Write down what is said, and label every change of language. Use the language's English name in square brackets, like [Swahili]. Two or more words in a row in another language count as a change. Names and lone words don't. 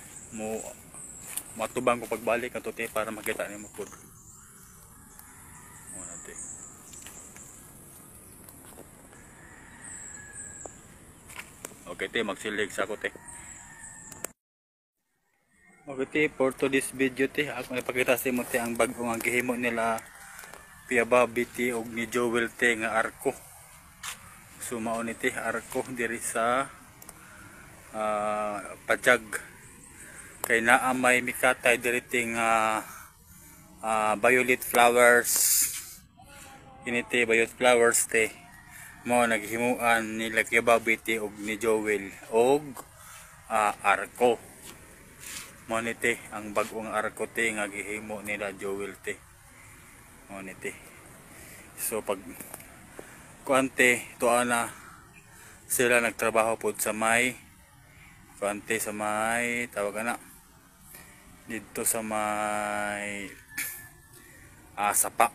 [Cebuano] mo matubang ko pagbalik ato te para makita nimo pud. Mo na te. Okay te, magsilig sa ako te. Okay te, [English] for today's video te, [Cebuano] ako ipakita sa imo te ang bag-o nga gihimo nila Kuya Bobby te og ni Joel te nga arko. So mao ni te arko diri sa Pajag. Kay naa may mikatay diri te nga [English] violet flowers. [Cebuano] Ini te [English] violet flowers [Cebuano] te. Mao naghimuan nila Kuya Bobby te og ni Joel og arko. Mao ni te ang bag-ong arko te nga gihimo nila Joel te. Mao ni te. So pag kuante tuwa na sila nagtrabaho pod sa may kuante sa may tawag na dito sa may sapa.